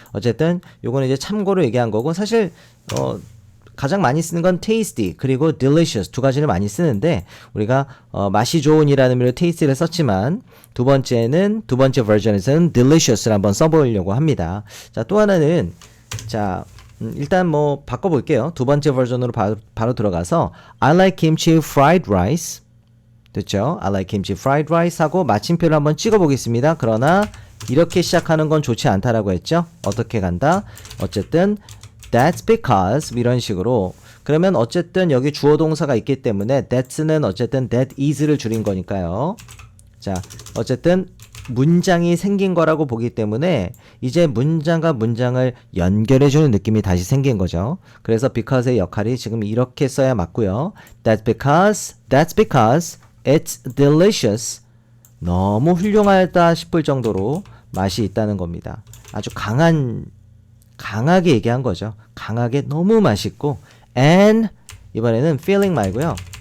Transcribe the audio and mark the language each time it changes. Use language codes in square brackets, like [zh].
[ko] 어쨌든 요거는 이제 참고로 얘기한 거고, 사실 가장 많이 쓰는 건 tasty 그리고 delicious 두 가지를 많이 쓰는데, 우리가 맛이 좋은이라는 의미로 tasty를 썼지만 두 번째 버전에서는 delicious를 한번 써보려고 합니다. 자, 또 하나는, 자, 일단 뭐 바꿔볼게요. 두 번째 버전으로 바로 들어가서 [en] I like kimchi fried rice. [ko] 됐죠? [en] I like kimchi fried rice [ko] 하고 마침표를 한번 찍어보겠습니다. 그러나 이렇게 시작하는 건 좋지 않다라고 했죠? 어떻게 간다? 어쨌든 [en] that's because [ko] 이런 식으로, 그러면 어쨌든 여기 주어 동사가 있기 때문에 that's는 어쨌든 [en] that is [ko] 를 줄인 거니까요. 자, 어쨌든 문장이 생긴 거라고 보기 때문에 이제 문장과 문장을 연결해주는 느낌이 다시 생긴 거죠. 그래서 because의 역할이 지금 이렇게 써야 맞고요. [en] That's because it's delicious. [ko] 너무 훌륭하다 싶을 정도로 맛이 있다는 겁니다. 아주 강하게 얘기한 거죠. 강하게 너무 맛있고, and 이번에는 feeling 말고요.